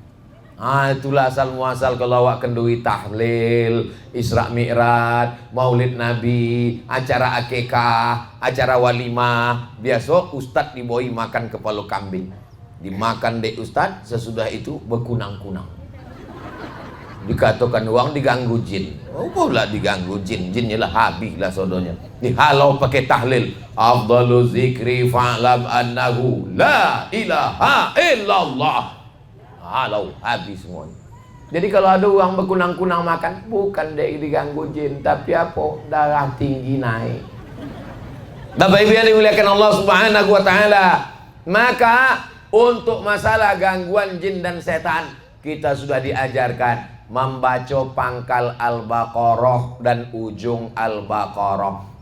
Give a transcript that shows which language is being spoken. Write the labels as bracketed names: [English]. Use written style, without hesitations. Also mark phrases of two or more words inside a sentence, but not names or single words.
[Malay] Itulah asal muasal kalau awak kendui tahlil, Isra Mi'raj, Maulid Nabi, acara akikah, acara walimah. Biasa ustadz diboi makan kepala kambing. Dimakan dek ustadz, sesudah itu berkunang-kunang. Dikatakan uang diganggu jin. Oh pula diganggu jin. Jinnya lah habis lah sodonya. Dihalau pakai tahlil. [Arabic] أفضل الذكر فاعلم أنه لا إله إلا الله. [Malay] Halau habis semuanya. Jadi kalau ada orang berkunang-kunang makan, bukan dia diganggu jin, tapi apa? Darah tinggi naik. [Indonesian] Bapak Ibu yang dimuliakan Allah [Arabic] سبحانه وتعالى. [Indonesian] Maka untuk masalah gangguan jin dan setan, kita sudah diajarkan membaca pangkal Al-Baqarah dan ujung Al-Baqarah.